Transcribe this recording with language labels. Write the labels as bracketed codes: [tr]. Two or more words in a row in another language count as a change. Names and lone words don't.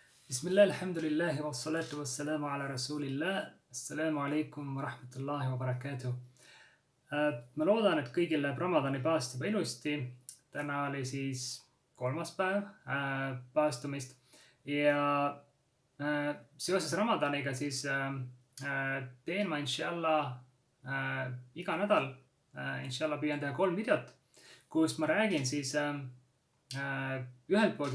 [ar] بسم الله، الحمد لله، والصلاة والسلام على رسول الله. السلام عليكم ورحمة الله وبركاته. [et] Ma loodan, et kõigil läheb Ramadani paast juba ilusti. Täna oli siis 3. päev paastumist ja seoses Ramadaniga siis teen ma inshallah iga nädal, inshallah püüan teha 3 videot, kus ma räägin siis ühelt poolt